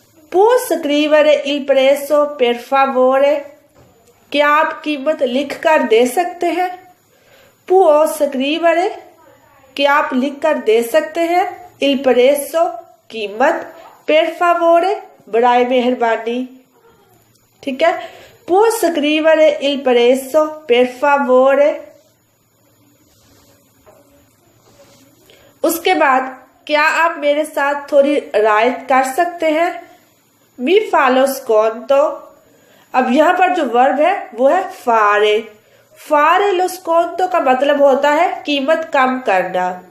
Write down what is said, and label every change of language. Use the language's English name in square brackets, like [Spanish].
[Italian] può scrivere il prezzo per favore, [Hindi] क्या आप कीमत लिख कर दे सकते हैं। [Italian] può scrivere, [Hindi] क्या आप लिख कर दे सकते हैं, [Italian] il prezzo, [Hindi] कीमत, [Italian] per favore, [Hindi] बराए मेहरबानी। ठीक है, [Italian] può scrivere il prezzo per favore। [Hindi] उसके बाद क्या आप मेरे साथ थोड़ी रायत कर सकते हैं, मी फालो स्कॉन्तो। अब यहाँ पर जो वर्ब है वो है फारे। फारे लो स्कॉन्तो का मतलब होता है कीमत कम करना।